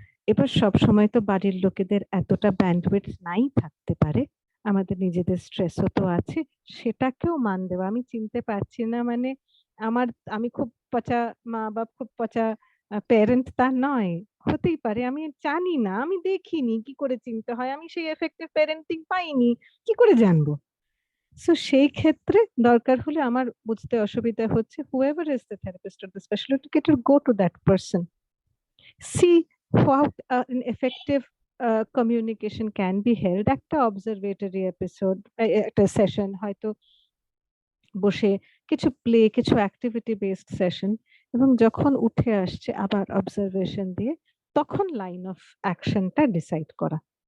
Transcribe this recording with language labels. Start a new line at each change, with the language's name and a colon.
Bangla: এবার সব সময় তো বাড়ির লোকেদের এতটা ব্যান্ডউইথ নাই থাকতে পারে, আমাদের নিজেদের স্ট্রেসও তো আছে, সেটাকেও মান দেওয়া। আমি চিনতে পারছি না মানে আমি খুব পচা মা বা খুব পচা প্যারেন্ট তা নয়, হতেই পারে আমি জানি না, আমি দেখিনি, কি করে চিনতে হয়, আমি সেই এফেক্টিভ প্যারেন্টিং পাইনি, কি করে জানবো? সো সেই ক্ষেত্রে দরকার হলে আমার বুঝতে অসুবিধা হচ্ছে,
English: whoever is the therapist or the special educator, go to that person, see what an effective communication can be held,
Bangla: একটা observatory episode, একটা সেশন হয়তো বসে কিছু প্লে, কিছু অ্যাক্টিভিটি বেসড সেশন, এবং যখন উঠে আসছে আবার অবজারভেশন দিয়ে তখন লাইন অফ অ্যাকশনটা ডিসাইড করা।